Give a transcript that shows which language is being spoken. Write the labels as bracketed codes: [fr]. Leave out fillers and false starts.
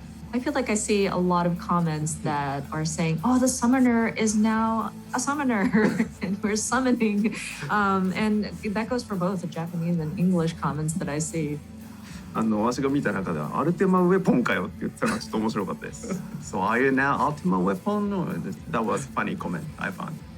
[en] I feel like I see a lot of comments that are saying, "Oh, the summoner is now a summoner, and we're summoning," and that goes for both the Japanese and English comments that I see. [ja] 私が見た中ではアルテマウェポンかよって言ってたのがちょっと面白かったです。 [en] So are you now Ultima Weapon? That was a funny comment I found.